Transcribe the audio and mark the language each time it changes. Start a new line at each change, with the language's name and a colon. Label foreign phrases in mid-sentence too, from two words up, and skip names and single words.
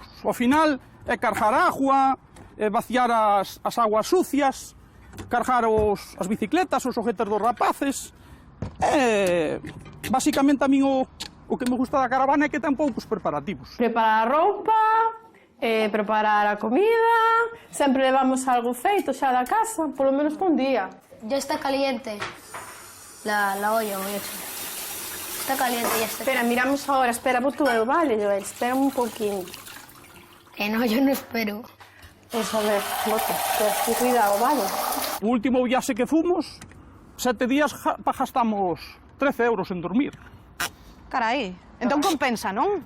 Galician: Ao final é cargar agua, vaciar as aguas sucias, cargar as bicicletas, os xoguetes dos rapaces. Basicamente a min o que me gusta da caravana é que ten poucos preparativos. Preparar a roupa, preparar a comida, sempre levamos algo feito xa da casa, polo menos por un día.
Spanish: Ya está caliente. La olla voy a echar. Está caliente, ya está. Espera, miramos ahora, espera,
Galician: boto eu, vale, Joel, espera un poquinho.
Spanish: Que no, yo no espero.
Galician: Eso, a ver, boto, espera, ten cuidado, vale? O último viaxe que fomos, 7 días gastamos 13 euros en dormir. Carai, entón compensa, non?